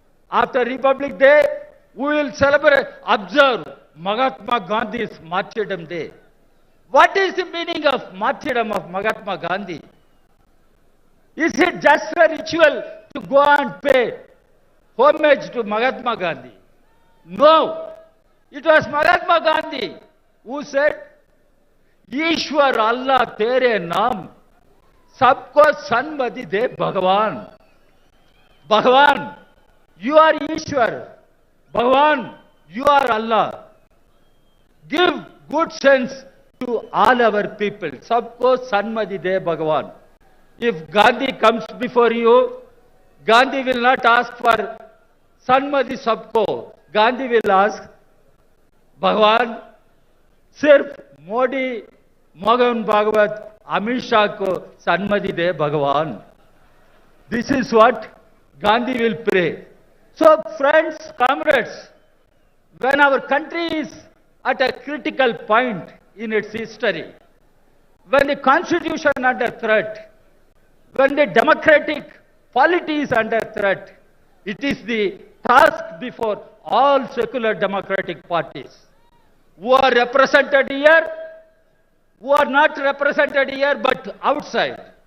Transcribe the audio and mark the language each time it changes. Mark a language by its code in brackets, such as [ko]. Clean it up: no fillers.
[en] After Republic Day, we will celebrate, observe Mahatma Gandhi's Martyrdom Day. What is the meaning of martyrdom of Mahatma Gandhi? Is it just a ritual to go and pay homage to Mahatma Gandhi? No. It was Mahatma Gandhi who said, [hi] ईश्वर अल्लाह तेरे नाम सबको सन्मति दे भगवान. [en] भगवान, you are ईश्वर. Bhagavan, you are Allah. Give good sense to all our people. [hi] सबको सन्मति दे भगवान. [en] If Gandhi comes before you, Gandhi will not ask for [hi] Sanmati सबको. [en] Gandhi will ask, [hi] भगवान, सिर्फ मोदी, मोहन भागवत, अमित शाह को सन्मति दे भगवान. [en] This is what Gandhi will pray. So friends, comrades, when our country is at a critical point in its history, when the constitution is under threat, when the democratic polity is under threat, it is the task before all secular democratic parties who are represented here, who are not represented here but outside.